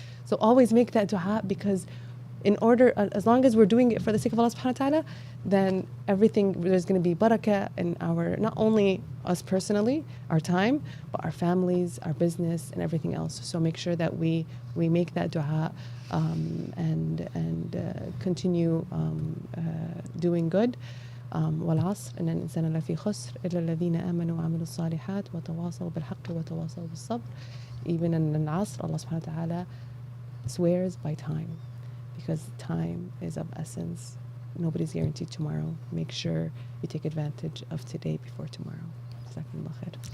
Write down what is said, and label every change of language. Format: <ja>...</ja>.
<en>So always make that dua, because in order, as long as we're doing it for the sake of Allah subhanahu wa ta'ala, then everything, there's going to be barakah in our, not only us personally, our time, but our families, our business, and everything else. So make sure that we make that dua and continue doing good.</en> <ar>والعصر إن الإنسان لفي خسر إلا الذين آمنوا وعملوا الصالحات وتواصوا بالحق وتواصوا بالصبر.</ar> <en>Even in العصر, Allah subhanahu wa ta'ala swears by time, because time is of essence. Nobody's guaranteed tomorrow. Make sure you take advantage of today before tomorrow. Jazakumullah khair.</en>